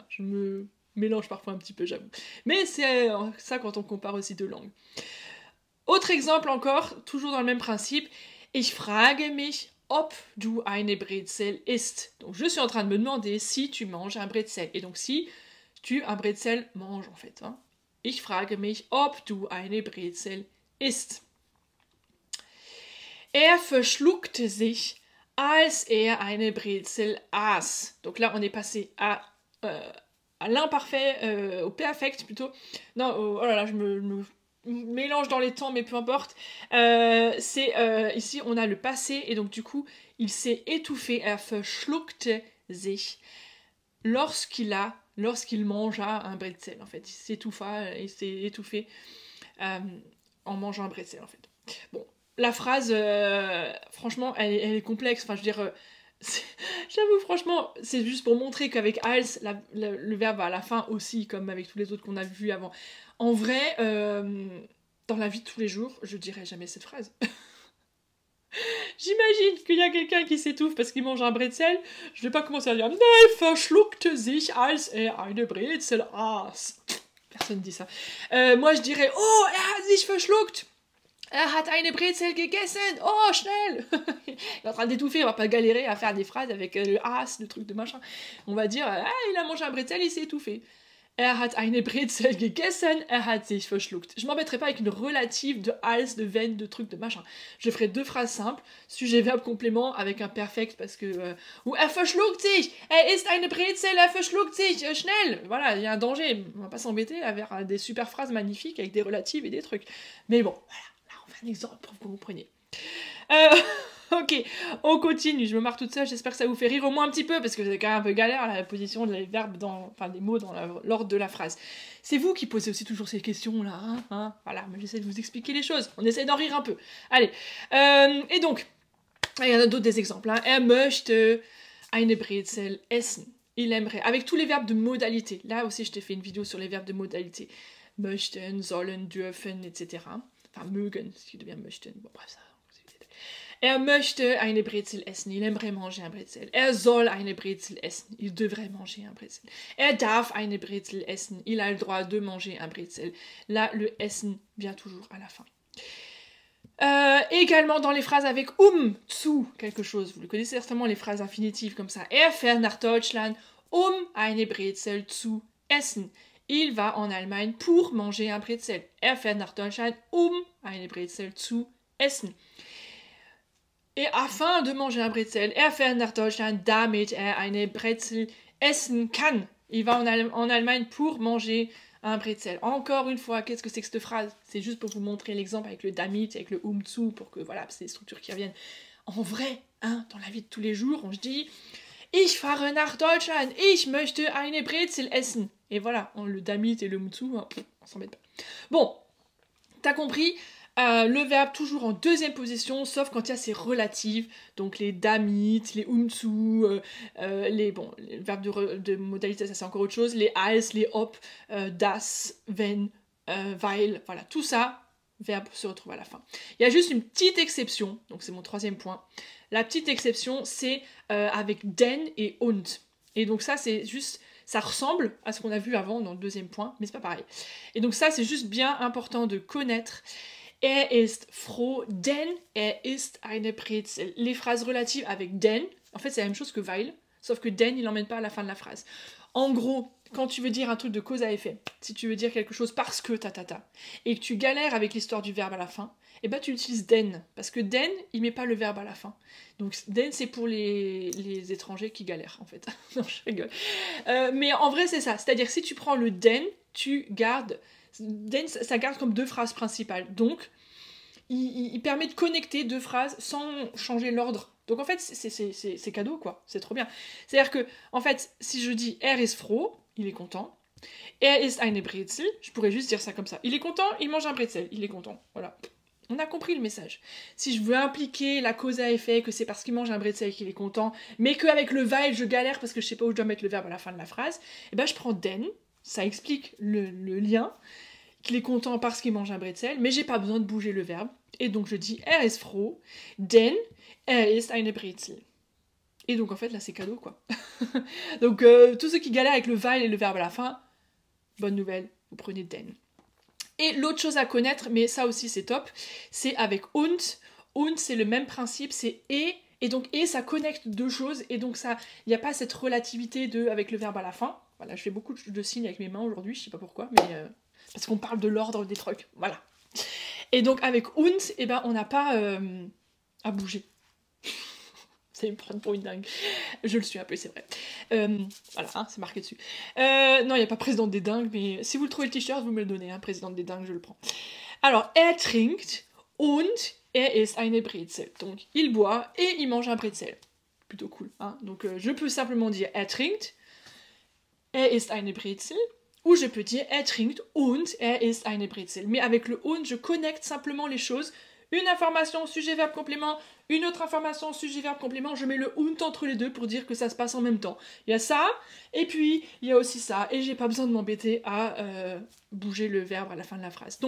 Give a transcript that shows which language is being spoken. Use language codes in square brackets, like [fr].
[fr] Je me mélange parfois un petit peu, j'avoue. Mais c'est ça quand on compare aussi deux langues. Autre exemple encore, toujours dans le même principe, [de] ich frage mich, ob du eine Brezel isst. [fr] Donc je suis en train de me demander si tu manges un Brezel. Et donc si tu un Brezel manges en fait. [de] Ich frage mich, ob du eine Brezel isst. Verschluckte sich, als eine Brezel aß. [fr] Donc là on est passé à l'imparfait, au perfect plutôt. Non, oh là là, je me mélange dans les temps, mais peu importe. Ici, on a le passé, et donc du coup, il s'est étouffé, [de] verschluckte sich, [fr] lorsqu'il mangea un Brezel, en fait. Il s'est étouffé en mangeant un Brezel, en fait. Bon, la phrase, franchement, elle est complexe, enfin, je veux dire... J'avoue, franchement, c'est juste pour montrer qu'avec als, le verbe va à la fin aussi, comme avec tous les autres qu'on a vus avant. En vrai, dans la vie de tous les jours, je dirais jamais cette phrase. J'imagine qu'il y a quelqu'un qui s'étouffe parce qu'il mange un Brezel. Je vais pas commencer à dire [de] Nein, verschluckte sich als eine Brezel aß. [fr] Personne dit ça. Moi, je dirais [de] Oh, hat sich verschluckt. Hat eine Brezel gegessen. Oh, schnell. [fr] Il est en train d'étouffer, on va pas galérer à faire des phrases avec le as, le truc de machin. On va dire il a mangé un Brezel, il s'est étouffé. [de] Hat eine Brezel gegessen, hat sich verschluckt. [fr] Je m'embêterai pas avec une relative de als, de wenn, de truc, de machin. Je ferai deux phrases simples, sujet, verbe, complément, avec un perfect, parce que... [de] ou verschluckt sich, isst eine Brezel, verschluckt sich, schnell. [fr] Voilà, il y a un danger. On va pas s'embêter à faire des super phrases magnifiques avec des relatives et des trucs. Mais bon, voilà. Un exemple pour que vous compreniez. Ok, on continue. Je me marre toute seule, j'espère que ça vous fait rire au moins un petit peu, parce que c'est quand même un peu galère la position des verbes des mots dans l'ordre de la phrase. C'est vous qui posez aussi toujours ces questions-là, voilà, mais j'essaie de vous expliquer les choses. On essaie d'en rire un peu. Allez, et donc, il y en a d'autres des exemples. [de] Möchte eine Brezel essen. [fr] Il aimerait, avec tous les verbes de modalité. Là aussi, je t'ai fait une vidéo sur les verbes de modalité. Möchten, sollen, dürfen, etc. Enfin, mögen, ce qui devient möchten. Bon, bref, ça. [de] Er möchte eine Brezel essen. [fr] Il aimerait manger un Brezel. [de] Er soll eine Brezel essen. [fr] Il devrait manger un Brezel. [de] Er darf eine Brezel essen. [fr] Il a le droit de manger un Brezel. Là, le essen vient toujours à la fin. Également dans les phrases avec zu quelque chose. Vous le connaissez certainement, les phrases infinitives comme ça. [de] Er fährt nach Deutschland, eine Brezel zu essen. [fr] Il va en Allemagne pour manger un Brezel. [de] Er fährt nach Deutschland, eine Brezel zu essen. [fr] Et afin de manger un Brezel, [de] er fährt nach Deutschland, damit er eine Brezel essen kann. [fr] Il va en Allemagne pour manger un Brezel. Encore une fois, qu'est-ce que c'est que cette phrase? C'est juste pour vous montrer l'exemple avec le damit, avec le zu, pour que, voilà, c'est des structures qui reviennent. En vrai, hein, dans la vie de tous les jours, on se dit « [de] Ich fahre nach Deutschland, ich möchte eine Brezel essen ». [fr] Et voilà, le damit et le zu, on s'embête pas. Bon, t'as compris? Le verbe toujours en deuxième position, sauf quand il y a ses relatives, donc les damit, les zu, les verbes de modalité, ça c'est encore autre chose, les als, les ob, das, wenn, weil, voilà, tout ça, verbe se retrouve à la fin. Il y a juste une petite exception, donc c'est mon troisième point. La petite exception, c'est avec den et und. Et donc ça, c'est juste... Ça ressemble à ce qu'on a vu avant dans le deuxième point, mais c'est pas pareil. Et donc ça, c'est juste bien important de connaître. [de] Er ist froh, denn er isst eine Brezel. [fr] Les phrases relatives avec denn, en fait c'est la même chose que weil, sauf que denn il n'emmène pas à la fin de la phrase. En gros, quand tu veux dire un truc de cause à effet, si tu veux dire quelque chose parce que et que tu galères avec l'histoire du verbe à la fin, et ben tu utilises den, parce que den, il met pas le verbe à la fin. Donc den, c'est pour les étrangers qui galèrent, en fait. Non, je rigole. Mais en vrai, c'est ça. C'est-à-dire, si tu prends le den, tu gardes... Den, ça garde comme deux phrases principales. Donc, il permet de connecter deux phrases sans changer l'ordre. Donc, en fait, c'est cadeau, quoi. C'est trop bien. C'est-à-dire que, en fait, si je dis « [de] Er ist froh [fr] », il est content. « [de] Er isst eine Brezel [fr] », je pourrais juste dire ça comme ça. Il est content, il mange un Brezel. Il est content. Voilà. On a compris le message. Si je veux impliquer la cause à effet, que c'est parce qu'il mange un Brezel qu'il est content, mais qu'avec le weil, je galère parce que je sais pas où je dois mettre le verbe à la fin de la phrase, eh ben, je prends « den », ça explique le lien, qu'il est content parce qu'il mange un Brezel, mais j'ai pas besoin de bouger le verbe. Et donc je dis [de] er ist froh, denn er isst eine Brezel. [fr] Et donc en fait là c'est cadeau quoi. Donc tous ceux qui galèrent avec le weil et le verbe à la fin, bonne nouvelle, vous prenez den. Et l'autre chose à connaître, mais ça aussi c'est top, c'est avec und. Und c'est le même principe, c'est et donc et ça connecte deux choses, et donc ça, il n'y a pas cette relativité avec le verbe à la fin. Voilà, je fais beaucoup de signes avec mes mains aujourd'hui, je sais pas pourquoi, mais parce qu'on parle de l'ordre des trucs, voilà. Et donc avec und, eh ben, on n'a pas à bouger. Vous allez me prendre pour une dingue. Je le suis un peu, c'est vrai. Voilà, hein, c'est marqué dessus. Non, il n'y a pas présidente des dingues, mais si vous le trouvez le t-shirt, vous me le donnez, hein, présidente des dingues, je le prends. [de] Alors, er trinkt und er isst eine Brezel. [fr] Donc, il boit et il mange un Brezel. Plutôt cool, hein. Donc, je peux simplement dire [de] er trinkt, er isst eine Brezel. [fr] Ou je peux dire [de] er trinkt und er isst eine Brezel. [fr] Mais avec le und, je connecte simplement les choses. Une information, sujet, verbe, complément. Une autre information, sujet, verbe, complément. Je mets le und entre les deux pour dire que ça se passe en même temps. Il y a ça, et puis il y a aussi ça. Et j'ai pas besoin de m'embêter à bouger le verbe à la fin de la phrase.